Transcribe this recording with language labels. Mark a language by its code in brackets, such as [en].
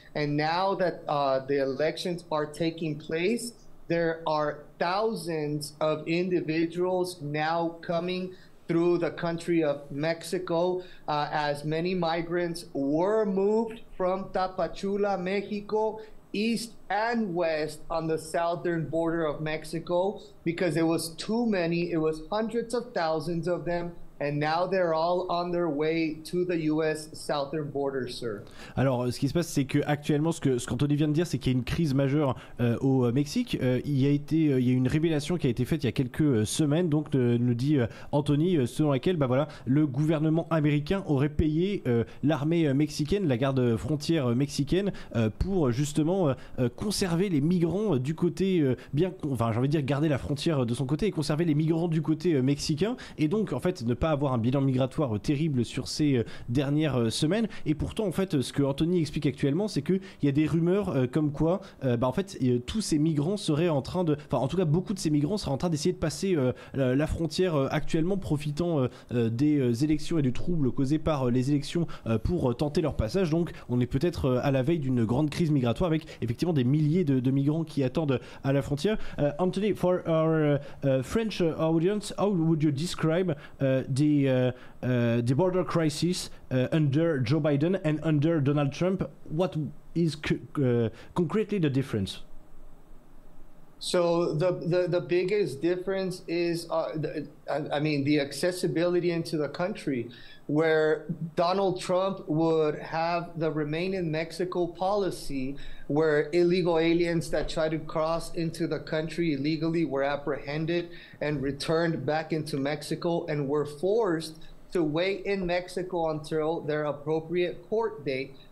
[en] And now that the elections are taking place, there are thousands of individuals now coming through the country of Mexico, as many migrants were moved from Tapachula, Mexico, east and west on the southern border of Mexico, because it was too many. It was hundreds of thousands of them. And now they're all on their way to the US southern border, sir. [fr] Alors, ce qui se passe, c'est que actuellement, ce qu'Anthony vient de dire, c'est qu'il y a une crise majeure au Mexique. Il y a une révélation qui a été faite il y a quelques semaines, donc nous dit Anthony, selon laquelle, voilà, le gouvernement américain aurait payé l'armée mexicaine, la garde frontière mexicaine, pour justement conserver les migrants du côté j'ai envie de dire garder la frontière de son côté et conserver les migrants du côté mexicain, et donc en fait ne pas avoir un bilan migratoire terrible sur ces dernières semaines. Et pourtant en fait ce que Anthony explique actuellement, c'est qu'il y a des rumeurs comme quoi en fait tous ces migrants seraient en train de, en tout cas beaucoup de ces migrants seraient en train d'essayer de passer la frontière actuellement, profitant des élections et du trouble causé par les élections pour tenter leur passage. Donc on est peut-être à la veille d'une grande crise migratoire avec effectivement des milliers de migrants qui attendent à la frontière. [en] Anthony, for our French audience, how would you describe the border crisis under Joe Biden and under Donald Trump? What is concretely the difference? So the biggest difference is, the accessibility into the country, where Donald Trump would have the Remain in Mexico policy, where illegal aliens that try to cross into the country illegally were apprehended and returned back into Mexico and were forced to wait in Mexico until their appropriate court date.